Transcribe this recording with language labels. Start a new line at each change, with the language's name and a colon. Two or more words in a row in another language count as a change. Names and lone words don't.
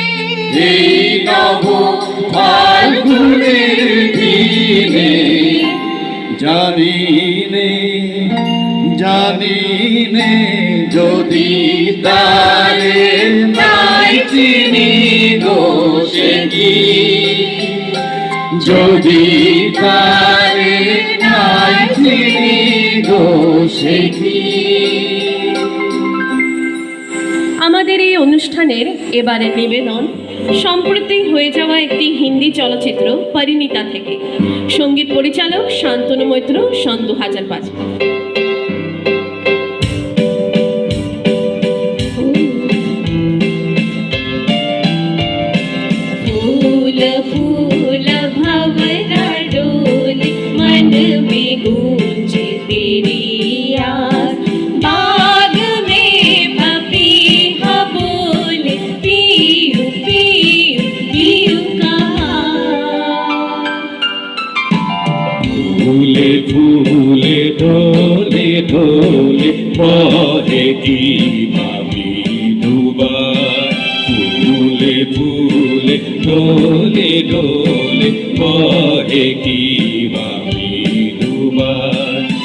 Bangla: এই নব ফাল্গুনের দিনে, জানি নে জানি নে, যদি তারে নাই চিনি গো সে কি, যদি তারে নাই চিনি গো সে কি। আমাদের এই অনুষ্ঠানের এবারে নিবেদন সম্প্রতি হয়ে যাওয়া একটি হিন্দি চলচ্চিত্র পরিণীতা থেকে, সঙ্গীত পরিচালক শান্তনু মৈত্র, সন 2005।
Hindi: फूल फूल भंवरा डोले, मन में गूंजे तेरी याद, बाग में पपीहा बोले, पीयू पीयू पीयू कहा।
Bangla: ফুলে ফুলে ঢোলে ঢোলে বহে কি ভাবি দুবার ফুলে ফুলে ঢোলে ঢোলে বহে কি ভাবি দুবার